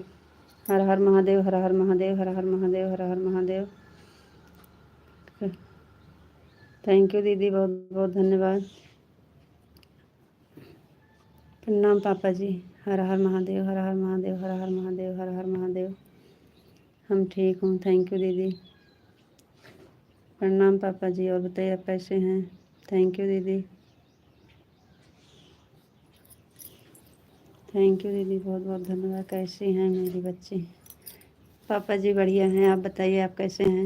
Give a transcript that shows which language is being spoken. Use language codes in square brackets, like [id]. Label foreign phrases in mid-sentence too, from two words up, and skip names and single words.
[hi] हर हर महादेव, हर हर महादेव, हर हर महादेव, हर हर महादेव। [en] thank you [hi] दीदी, बहुत बहुत धन्यवाद। प्रणाम पापा जी। हर हर महादेव, हर हर महादेव, हर हर महादेव, हर हर महादेव। हम ठीक हूँ, [en] thank you [hi] दीदी। प्रणाम पापा जी। और बताइए आप कैसे हैं? [en] thank you [hi] दीदी। [en] thank you [hi] दीदी, बहुत बहुत धन्यवाद। कैसी हैं मेरी बच्ची? पापा जी बढ़िया हैं, आप बताइए आप कैसे हैं?